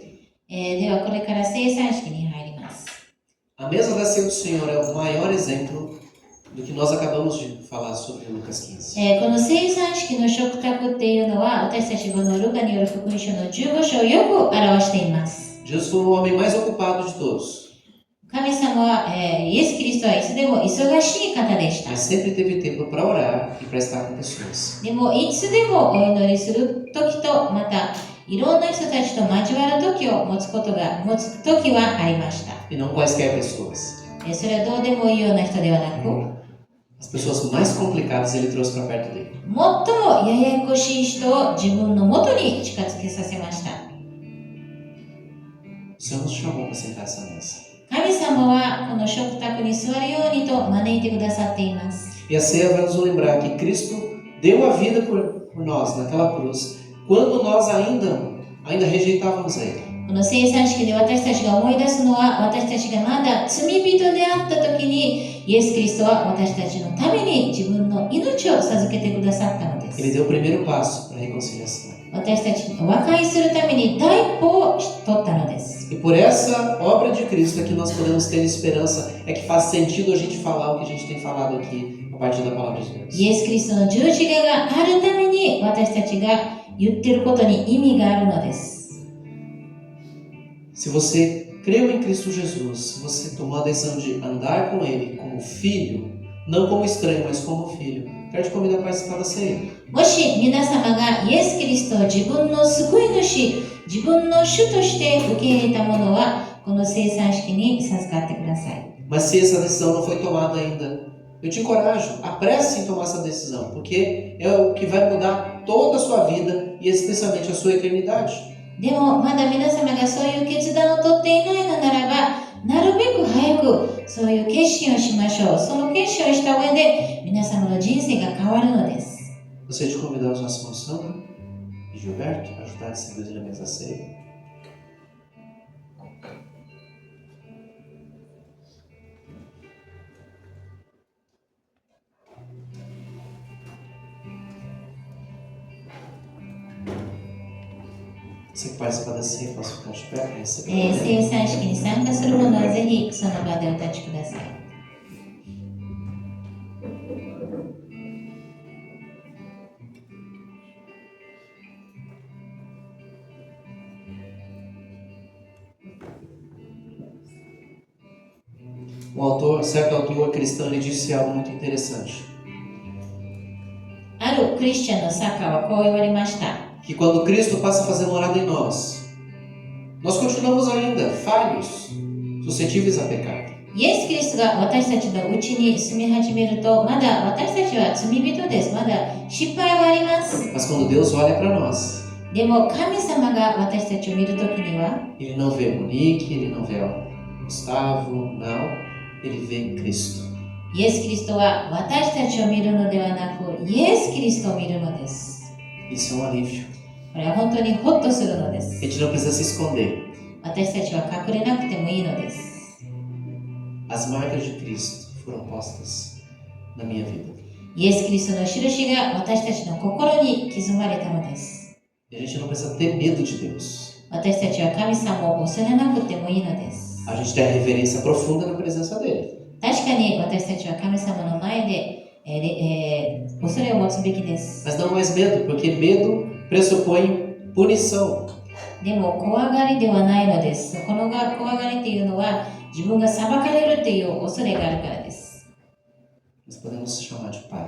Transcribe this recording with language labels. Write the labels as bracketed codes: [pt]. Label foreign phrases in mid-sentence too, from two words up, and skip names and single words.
[ja] ではこれから聖餐式に入ります。 [pt] A mesa da ceia do Senhor é o maior exemplo do que nós acabamos de falar sobre Lucas 15. [ja] この聖餐式の食卓っていうのは私たちこのルカによる福音書の15章をよく表しています。 [pt] Jesus foi o homem mais ocupado de todos, [ja] 神様は、イエス・キリストはいつでも忙しい方でした。 [pt] mas sempre teve tempo para orar e para estar com pessoas. [ja] でもいつでもお祈りする時とまたいろんな人たちと交わる時を持つ時はありました。 [pt] E não quaisquer pessoas. [ja] それはどうでもいいような人ではなく、 [pt] As pessoas mais complicadas ele trouxe para perto dele. [ja] 最もややこしい人を自分のもとに近づけさせました。 [pt] O Senhor nos chamou para sentar essa mesa. [ja] 神様はこの食卓に座るようにと招いてくださっています。 [pt] E a ceia vai nos lembrar que Cristo deu a vida por nós naquela cruz, quando nós ainda rejeitávamos a Ele. [ja] この聖餐式で私たちが思い出すのは、私たちがまだ罪人であった時に、イエス・キリストは私たちのために自分の命を授けてくださったのです。 [pt] Ele deu o primeiro passo para a reconciliação. [ja] 私たちを和解するために第一歩を取ったのです。 [pt] E por essa obra de Cristo é que nós podemos ter esperança, é que faz sentido a gente falar o que a gente tem falado aqui a partir da palavra de Deus. [ja] イエス・キリストの十字架があるために私たちが言ってることに意味があるのです。 [pt] Se você creu em Cristo Jesus, se você tomou a decisão de andar com Ele como filho, não como estranho, mas como filho, quero te convidar a participar da ceia. [ja] もし皆様がイエス・キリストを自分の救い主、自分の主として受け入れたものは、この聖餐式に授かってください。 [pt] Mas se essa decisão não foi tomada ainda, eu te encorajo, apresse em tomar essa decisão, porque é o que vai mudar toda a sua vida e especialmente a sua eternidade. [ja] でもまだ皆様がそういう決断を取っていないのならば、なるべく早くそういう決心をしましょう。その決心をした上で皆様の人生が変わるのです。 [pt] Gostaria de convidar os nossos irmãos Sandra e Gilberto para ajudar a distribuir os elementos da ceia. Você que participa da ceia, posso ficar de pé para receber. [ja] 生産式に参加する者はぜひその場でお立ちください。 [pt] Certo autor cristão, ele disse algo muito interessante. [ja] あるクリスチャンの作家はこう言われました。 [pt] Que quando Cristo passa a fazer morada em nós continuamos ainda falhos, suscetíveis a pecado. [ja] イエス・キリストが私たちのうちに住み始めると、まだ私たちは罪人です。まだ失敗はあります。 [pt] Mas quando Deus olha para nós, [ja] でも神様が私たちを見るときには、 [pt] Ele não vê Monique, Ele não vê Gustavo, não. Ele vê Cristo. [ja] イエス・キリストは私たちを見るのではなく、イエス・キリストを見るのです。 [pt] Isso é alívio. [ja] これは本当にホッとするのです。 [pt] A gente não precisa se esconder. [ja] 私たちは隠れなくてもいいのです。 [pt] As marcas de Cristo foram postas na minha vida. [ja] イエス・キリストの印が私たちの心に刻まれたのです。 [pt] E a gente não precisa ter medo de Deus. [ja] 私たちは神様を恐れなくてもいいのです。 [pt] A gente tem a reverência profunda na presença dele. [ja] 確かに私たちは神様の前で、恐れを持つべきです。 [pt] Mas não mais medo, porque medo pressupõe punição. [ja] でも怖がりではないのです。この怖がりというのは自分が裁かれるという恐れがあるからです。 [pt] Nós podemos chamar de Pai.